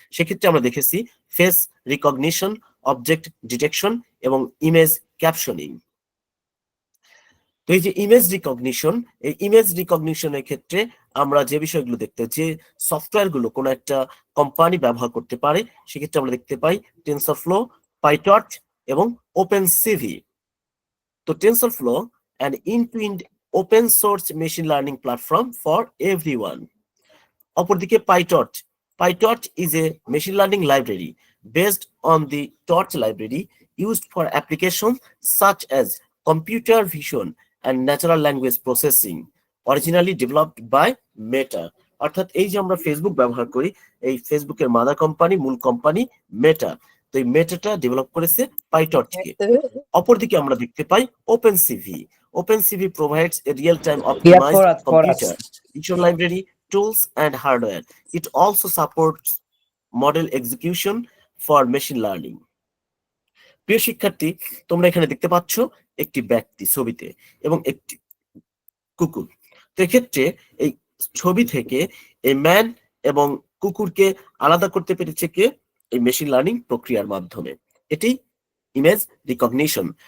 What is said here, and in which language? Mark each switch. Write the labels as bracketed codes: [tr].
[bn] সেক্ষেত্রে আমরা দেখেছি ফেস রিকগনিশন, অবজেক্ট ডিটেকশন এবং ইমেজ ক্যাপশনিং। তো এই যে ইমেজ রিকগনিশন, এই ইমেজ রিকগনিশনের ক্ষেত্রে আমরা যে বিষয়গুলো দেখতে, যে সফটওয়্যার গুলো কোনো একটা কোম্পানি ব্যবহার করতে পারে, সেক্ষেত্রে আমরা দেখতে পাই টেনসরফ্লো, পাইটর্চ এবং ওপেনসিভি। [en] তো TensorFlow an end-to-end open source machine learning platform for everyone. [bn] অপরদিকে PyTorch. [en] PyTorch is a machine learning library based on the Torch library used for applications such as computer vision and natural language processing, originally developed by Meta. [bn] অর্থাৎ এই যে আমরা Facebook ব্যবহার করি, এই ফেসবুকের mother company, মূল কোম্পানি মেটা। তো এই মেটাটা ডেভেলপ করেছে PyTorchকে। অপরদিকে আমরা দেখতে পাই OpenCV. [en] OpenCV provides a real-time optimized computer vision library, tools, and hardware. It also supports model execution for machine learning. [bn] প্রিয় শিক্ষার্থী, তোমরা এখানে দেখতে পাচ্ছ একটি ব্যক্তি ছবিতে এবং একটি কুকুর। তো এক্ষেত্রে এই ছবি থেকে এই ম্যান এবং কুকুরকে আলাদা করতে পেরেছে কে? এই মেশিন লার্নিং প্রক্রিয়ার মাধ্যমে। এটি ইমেজ রিকগনিশন।